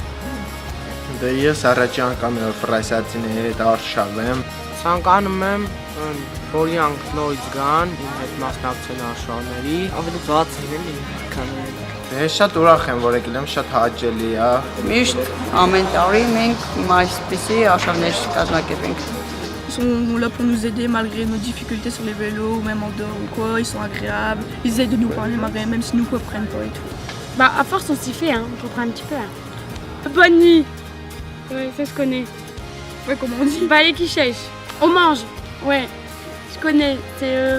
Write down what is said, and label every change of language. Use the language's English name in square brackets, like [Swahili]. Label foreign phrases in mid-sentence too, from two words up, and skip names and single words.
[Armenian] Դե ես առաջի անգամ ֆրանսիացիների հետ արշավեմ։ Ցանկանում եմ, որ իրանք նորից գան, իմ հետ մասնակցեն արշավների, ավելի բաց են էլի, քան Ես շատ ուրախ եմ, որ եկել եմ, շատ հաճելի է։ Միշտ ամեն տարի մենք այսպիսի արշավներ կազմակերպենք։ [French] Ils sont là pour nous aider malgré nos difficultés sur les vélos ou même en dehors ou quoi, ils sont agréables, ils essaient de nous parler malgré même si nous ne comprennent pas et tout. Bah à force on s'y fait, hein, on comprend un petit peu. Hein. Bonne nuit. Ouais, ça je connais. Ouais, comment on dit? Bah les quichèches. On mange. Ouais, je connais. C'est